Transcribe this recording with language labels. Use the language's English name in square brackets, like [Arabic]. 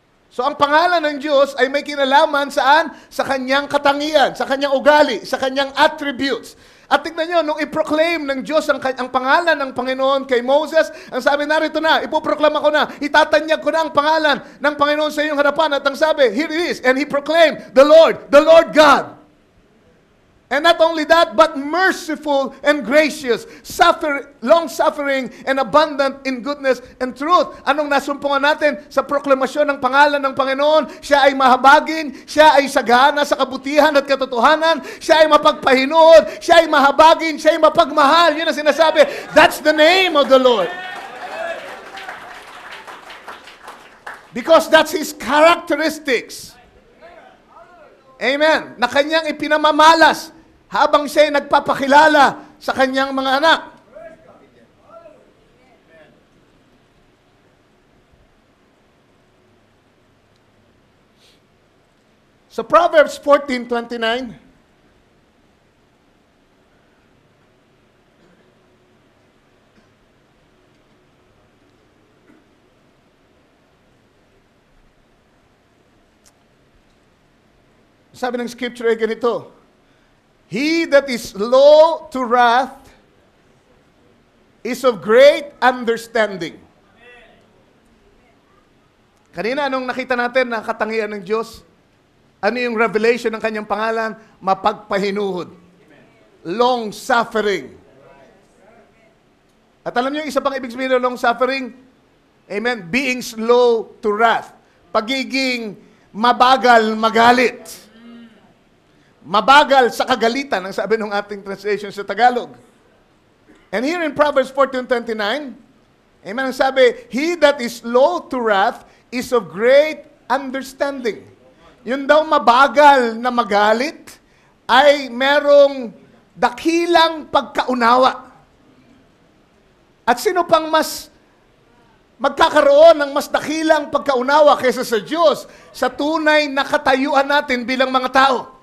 [Filipino] So ang pangalan ng Diyos ay may kinalaman saan? Sa kanyang katangian, sa kanyang ugali, sa kanyang attributes. At tignan nyo, nung i-proclaim ng Diyos ang pangalan ng Panginoon kay Moses, ang sabi narito na, ipoproklama ko na, itatanyag ko na ang pangalan ng Panginoon sa iyong harapan. At ang sabi, [English] here it is, and he proclaimed, the Lord God. And not only that, but merciful and gracious, long-suffering and abundant in goodness and truth. [Filipino] Anong nasumpungan natin sa proklamasyon ng pangalan ng Panginoon? Siya ay mahabagin, siya ay sagana sa kabutihan at katotohanan, siya ay mapagpahinood, siya ay mahabagin, siya ay mapagmahal. Yun ang sinasabi, [English] that's the name of the Lord. Because that's His characteristics. Amen. [Filipino] Na kanyang ipinamamalas habang siya ay nagpapakilala sa kanyang mga anak. [English] Sa Proverbs 14:29, [Filipino] sabi ng scripture ay ganito, [English] He that is slow to wrath is of great understanding. [Filipino] Kanina, anong nakita natin na katangian ng Diyos? Ano yung revelation ng kanyang pangalan? Mapagpahinuhod. [English] Long suffering. [Filipino] At alam niyo, isa pang ibig sabihin ng long suffering? Amen? [English] Being slow to wrath. [Filipino] Pagiging mabagal magalit. Mabagal sa kagalitan, ang sabi ng ating translation sa Tagalog. [English] And here in Proverbs 14:29, amen, [Filipino] ang sabi, [English] He that is slow to wrath is of great understanding. [Filipino] Yun daw mabagal na magalit ay merong dakilang pagkaunawa. At sino pang mas magkakaroon ng mas dakilang pagkaunawa kaysa sa Diyos sa tunay na katayuan natin bilang mga tao?